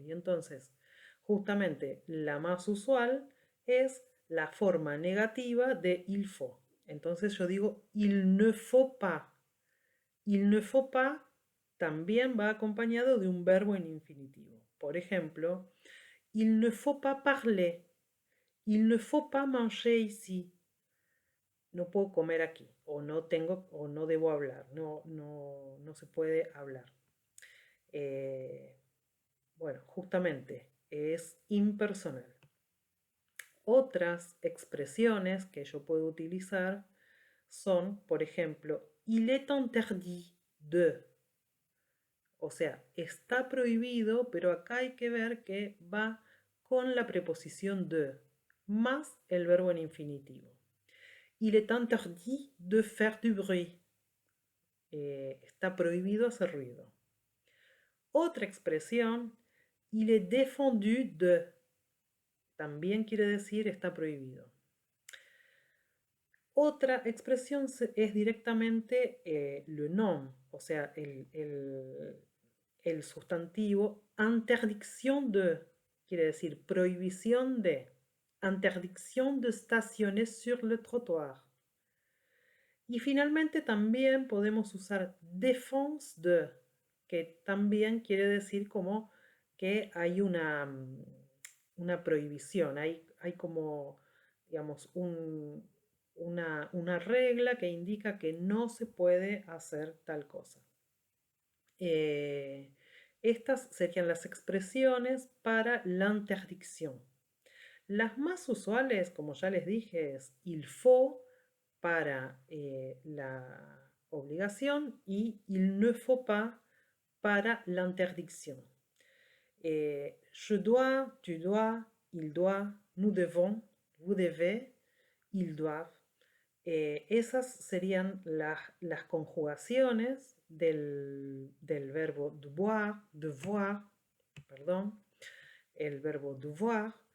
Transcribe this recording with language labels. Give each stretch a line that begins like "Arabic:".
Spanish: Y entonces, justamente la más usual es la forma negativa de
French: il faut.
Spanish: Entonces yo digo
French: il ne faut pas. Il ne faut pas
Spanish: también va acompañado de un verbo en infinitivo. Por ejemplo,
French: il ne faut pas parler. il ne faut pas manger ici.
Spanish: No puedo comer aquí, o no tengo, o no debo hablar, no se puede hablar. Eh, bueno, justamente es impersonal. Otras expresiones que yo puedo utilizar son, por ejemplo,
French: il est interdit de.
Spanish: O sea, está prohibido, pero acá hay que ver que va con la preposición de, más el verbo en infinitivo.
French: Il est interdit de faire du bruit.
Spanish: Está prohibido hacer ruido. Otra expresión,
French: il est défendu de.
Spanish: También quiere decir está prohibido. Otra expresión es directamente
French: le nom,
Spanish: o sea, el sustantivo
French: interdiction de,
Spanish: quiere decir prohibición de.
French: Interdiction de stationner sur le trottoir.
Spanish: Y finalmente también podemos usar
French: défense de,
Spanish: que también quiere decir como que hay una prohibición, hay como, digamos, una regla que indica que no se puede hacer tal cosa. Estas serían las expresiones para
French: l'interdiction.
Spanish: Las más usuales, como ya les dije, es
French: il faut
Spanish: para la obligación y
French: il ne faut pas
Spanish: para
French: l'interdiction. Je dois, tu dois, il doit, nous devons, vous devez, ils doivent.
Spanish: Esas serían las conjugaciones del verbo devoir, perdón, el verbo devoir.